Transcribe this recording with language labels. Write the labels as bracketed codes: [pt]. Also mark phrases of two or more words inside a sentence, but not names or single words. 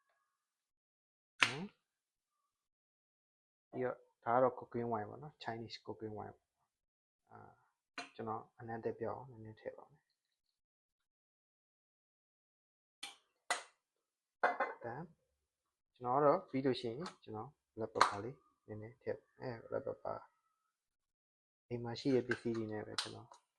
[my] ပြီးတော့ဒါကတော့ [en] cooking wine [my] ပေါ့နော် [en] Chinese cooking wine [my] ကျွန်တော်အနက်တက်ပြောင်းနည်းနည်းထည့်ပါမယ်ဒါကျွန်တော်တော့ပြီးလို့ရှိရင်ကျွန်တော် [en] black pepper [my] လေးနည်းနည်းထည့် [en] black pepper [my] အိမ်မှာရှိတဲ့ပစ္စည်းတွေနဲ့ပဲကျွန်တော်